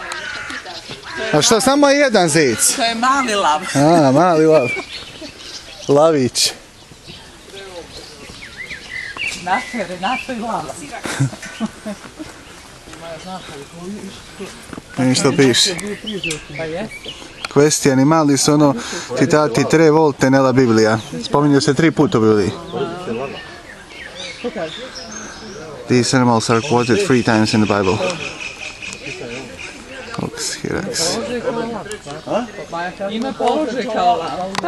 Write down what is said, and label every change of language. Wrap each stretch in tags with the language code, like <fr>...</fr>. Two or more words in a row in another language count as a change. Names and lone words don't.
<hr>A šta, samo je jedan zec? To je mali lav. A, mali lav. Lavić. Naše Renato i Lava. Vidim što piše. Pa jeste.</hr> <it>Questi animali sono citati 3 volte nella Bibbia.</it> <hr>Spominju se 3 puta u Bibliji.</hr> <en>These animals are quoted 3 times in the Bible. Ox, Hyrax.</en> <hr>Ima položaj kao lava.</hr>